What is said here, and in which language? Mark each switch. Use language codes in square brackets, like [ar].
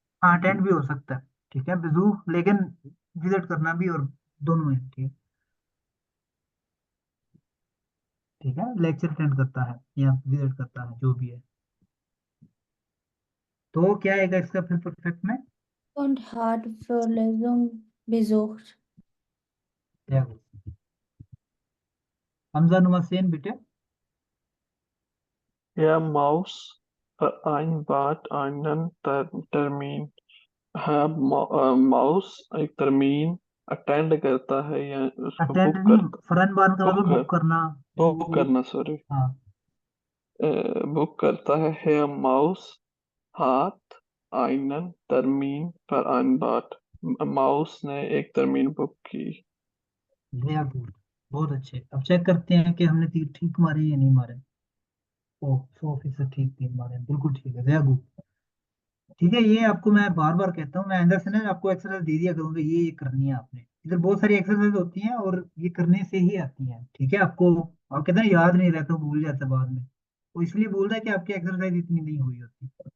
[hi] Attend भी हो सकता है। ठीक है, विजू, लेकिन विजिट करना भी, और दोनों है। ठीक है, ठीक है, लेक्चर अटेंड करता है या विजिट करता है, जो भी है। तो क्या आएगा इसका फिर परफेक्ट में? [de] und hat Vorlesung besucht. [hi] क्या हमजा नुमा सेन बेटे। [de] Er muss vereinbart einen Termin. Er muss [hi] एक [de] termin [hi] अटेंड करता है या उसको [en] attend book [hi] नहीं, करता, फरनबान का मतलब [en] book [hi] बुक करना। बुक करना, सॉरी, हाँ, बुक करता है। [de] Herr Maus hat einen Termin vereinbart। [hi] Mouse ने एक टर्मीन बुक की। वेरी गुड, बहुत अच्छे। अब चेक करते हैं कि हमने तीर ठीक मारे या नहीं मारे। ओ 100% ठीक तीर मारे हैं, बिल्कुल ठीक है, वेरी गुड। ठीक है, ये आपको मैं बार बार कहता हूँ, मैं अंदर से ना आपको एक्सरसाइज दे दिया करूंगा, ये करनी है आपने। इधर बहुत सारी एक्सरसाइज होती हैं और ये करने से ही आती हैं। ठीक है, आपको आप कहते हैं याद नहीं रहता, भूल जाता है बाद में, तो इसलिए बोल रहा है कि आपकी एक्सरसाइज इतनी नहीं हुई होती।